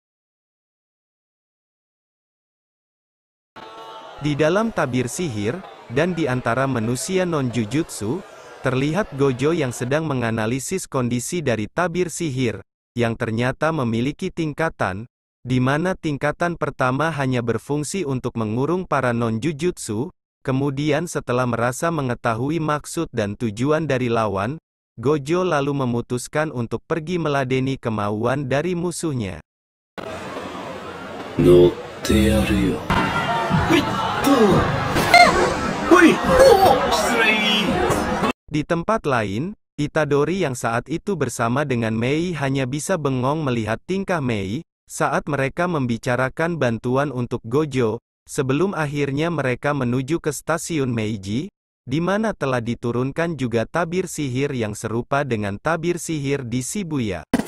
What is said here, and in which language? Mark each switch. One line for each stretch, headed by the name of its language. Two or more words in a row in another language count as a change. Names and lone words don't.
Indonesian: Di dalam tabir sihir, dan di antara manusia non-jujutsu, terlihat Gojo yang sedang menganalisis kondisi dari tabir sihir, yang ternyata memiliki tingkatan, di mana tingkatan pertama hanya berfungsi untuk mengurung para non-jujutsu, kemudian setelah merasa mengetahui maksud dan tujuan dari lawan, Gojo lalu memutuskan untuk pergi meladeni kemauan dari musuhnya.
Japanese: 乗ってやるよ。
Indonesian: Di tempat lain, Itadori yang saat itu bersama dengan Mei hanya bisa bengong melihat tingkah Mei, saat mereka membicarakan bantuan untuk Gojo, sebelum akhirnya mereka menuju ke stasiun Meiji, di mana telah diturunkan juga tabir sihir yang serupa dengan tabir sihir di Shibuya.